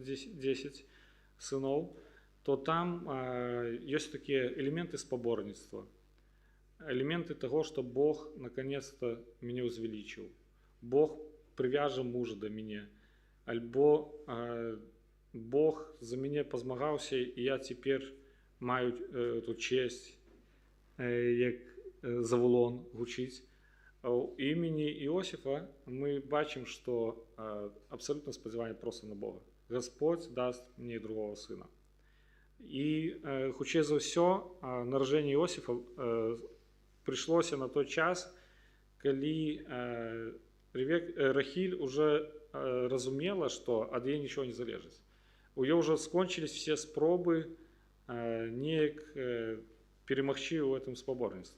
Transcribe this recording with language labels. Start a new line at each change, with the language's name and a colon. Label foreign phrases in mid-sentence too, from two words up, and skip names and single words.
Belarusian: 10 сыноў, то там ёсць такія элементы спаборніцтва, элементы таго, што Бог наконец-то мяне ўзвялічыў, Бог прывяжа мужа да мяне, альбо Бог за мяне пазмагаўся, і я цяпер маю эту честь, як Завулон гучыць. У імені Іосифа мы бачым, што абсалютна спадзяванне проста на Бога.
Russian: Господь даст мне і другого сына.
Belarusian: І хутчэй за ўсё нараджэнне Іосифа прыйшлося на той час, калі Рахіль уже разумела, што ад яе нічого не залежыць. У яе ўжо скончились все спробы неяк перамагчы ў гэтым спаборніцтве.